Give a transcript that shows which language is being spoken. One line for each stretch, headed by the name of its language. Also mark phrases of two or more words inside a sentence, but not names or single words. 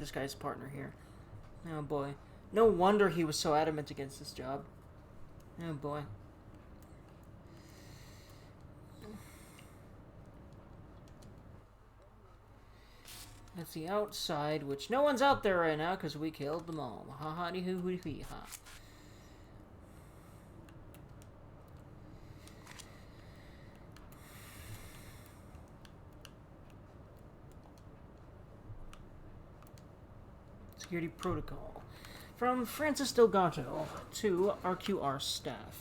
English: this guy's partner here. Oh boy. No wonder he was so adamant against this job. Oh boy. That's the outside, which no one's out there right now because we killed them all. Ha ha dee hoo hoo hee ha. Security protocol. From Francis Delgato to RQR staff.